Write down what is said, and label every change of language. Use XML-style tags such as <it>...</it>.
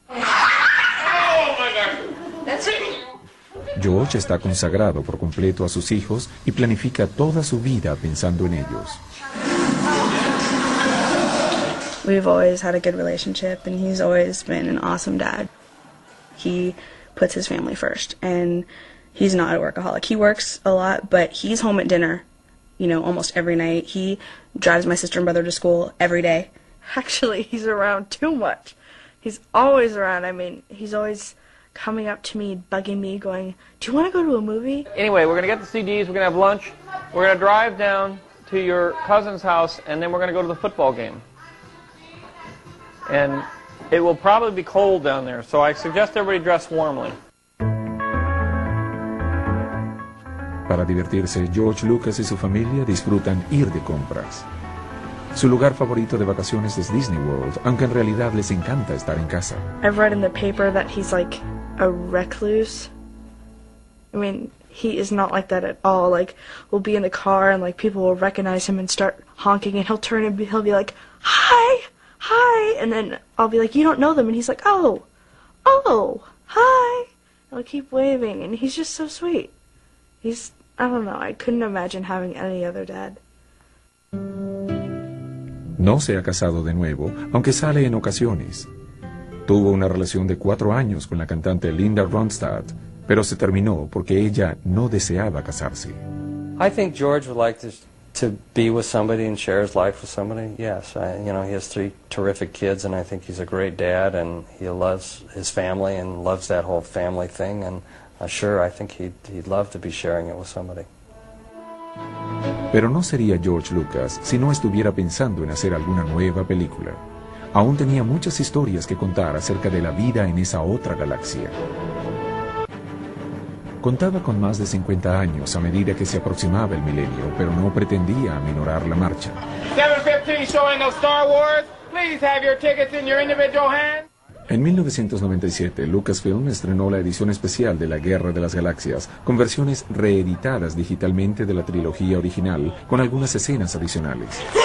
<es>George está consagrado por completo a sus hijos y planifica toda su vida pensando en ellos.</es> <en>We've always had a good relationship and he's always been an awesome dad. He puts his family first and he's not a workaholic. He works a lot, but he's home at dinner, you know, almost every night. He drives my sister and brother to school every day. Actually, he's around too much. He's always around. I mean, he's always coming up to me, bugging me, going, do you want to go to a movie? Anyway, we're going to get the CDs, we're going to have lunch, we're going to drive down to your cousin's house, and then we're going to go to the football game. And it will probably be cold down there, so I suggest everybody dress warmly.</en> <es>Para divertirse, George Lucas y su familia disfrutan ir de compras. Su lugar favorito de vacaciones es Disney World, aunque en realidad les encanta estar en casa.</es> <en>I've read in the paper that he's like a recluse. I mean, he is not like that at all. Like, we'll be in the car and like people will recognize him and start honking and he'll turn and he'll be like, hi, hi. And then I'll be like, you don't know them. And he's like, oh, hi. I'll keep waving and he's just so sweet. He's, I don't know, I couldn't imagine having any other dad.</en> <es>No se ha casado de nuevo, aunque sale en ocasiones. Tuvo una relación de 4 años con la cantante Linda Ronstadt, pero se terminó porque ella no deseaba casarse.</es> <en>I think George would like to be with somebody and share his life with somebody. Yes, he has 3 terrific kids and I think he's a great dad and he loves his family and loves that whole family thing and sure, I think he'd love to be sharing it with somebody.</en> <es>Pero no sería George Lucas si no estuviera pensando en hacer alguna nueva película. Aún tenía muchas historias que contar acerca de la vida en esa otra galaxia. Contaba con más de 50 años a medida que se aproximaba el milenio, pero no pretendía aminorar la marcha.</es> <en>7:15 showing of Star Wars. Please have your tickets in your individual hands.</en> <es>En 1997, Lucasfilm estrenó la edición especial de La Guerra de las Galaxias, con versiones reeditadas digitalmente de la trilogía original, con algunas escenas adicionales.</es>